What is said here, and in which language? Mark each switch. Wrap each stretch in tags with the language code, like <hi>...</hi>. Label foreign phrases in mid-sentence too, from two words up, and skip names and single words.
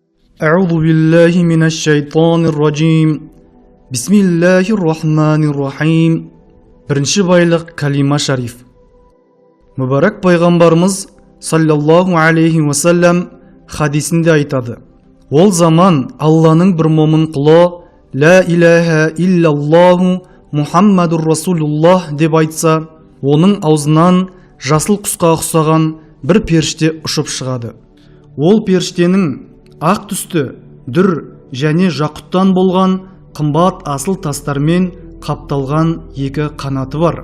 <ar>أعوذ بالله من الشيطان الرجيم بسم الله الرحمن الرحيم.</ar> <kk>Бірінші байлық калима шариф. Мүбәрәк пайғамбарымыз</kk> <ar>صلى الله عليه وسلم</ar> <kk>хадисінде айтады: ол заман Алланың бір момын құлы</kk> <ar>لا إله إلا الله محمد رسول الله</ar> <kk>деп айтса, оның аузынан жасыл құсқа ұқсаған бір періште ұшып шығады. Ол періштенің ақ түсті, дүр және жақұттан болған қымбат асыл тастармен қапталған екі қанаты бар.</kk>